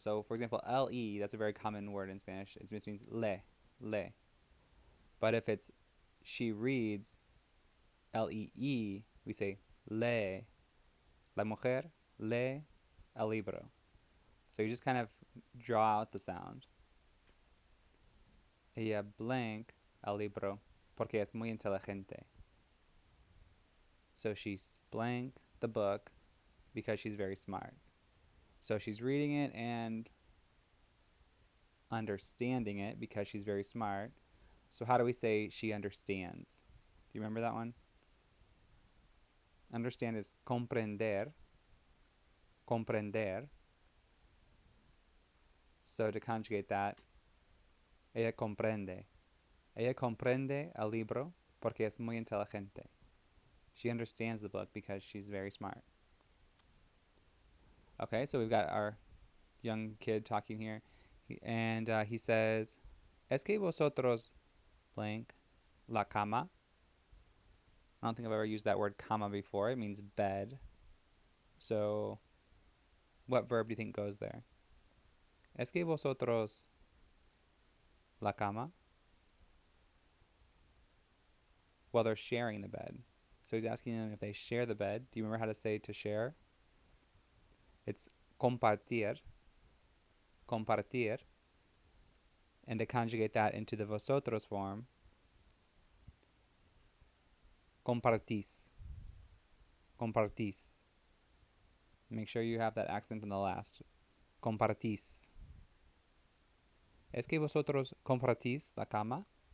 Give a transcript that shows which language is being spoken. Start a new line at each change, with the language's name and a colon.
English: So for example, le, that's a very common word in Spanish. It just means le. But if it's she reads, lee, we say lee.
Spanish: La mujer lee el libro.
English: So you just kind of draw out the sound.
Spanish: Ella blank el libro porque es muy inteligente.
English: So she's blank the book because she's very smart. So she's reading it and understanding it because she's very smart. So how do we say she understands? Do you remember that one? Understand is comprender. Comprender. So to conjugate that,
Spanish: ella comprende. Ella comprende el libro porque es muy inteligente.
English: She understands the book because she's very smart. Okay, so we've got our young kid talking here. And he says,
Spanish: ¿Es que vosotros blank la cama?
English: I don't think I've ever used that word cama before. It means bed. So what verb do you think goes there?
Spanish: ¿Es que vosotros la cama?
English: Well, they're sharing the bed. So he's asking them if they share the bed. Do you remember how to say to share?
Spanish: It's compartir. Compartir.
English: And to conjugate that into the vosotros form, compartís. Compartís. Make sure you have that accent in the last.
Spanish: Compartís. Es que vosotros compartís la cama?